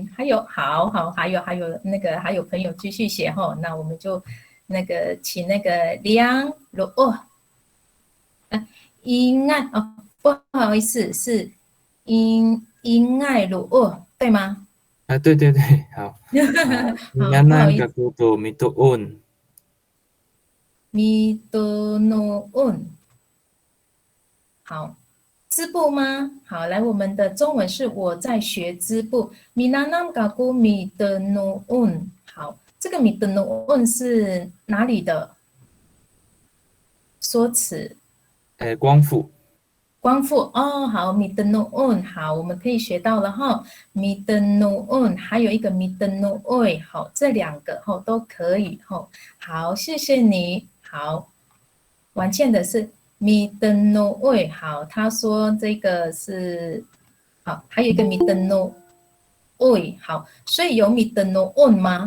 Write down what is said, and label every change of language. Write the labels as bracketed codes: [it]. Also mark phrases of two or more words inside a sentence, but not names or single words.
[zh] 还有好，还有那个还有朋友继续写哈，那我们就那个请那个梁罗因爱哦，不好意思，是因爱罗对吗？啊，对， [ami] 好。Minganan kakuto mitoon。 mitonoon。 [zh] 好，织布吗？好，来，我们的中文是我在学织布。 [ami] Minanam kaku mitonoon。 [zh] 好，这个 mitonoon 是哪里的说辞？光复。光复哦，好 ，midnoon， 好，我们可以学到了哈 ，midnoon， 还有一个 midnooi， 好，这两个哈都可以哈，好，谢谢你，好，婉倩的是 midnooi， 好，他说这个是好，还有一个 midnooi， 好，所以有 midnoon 吗？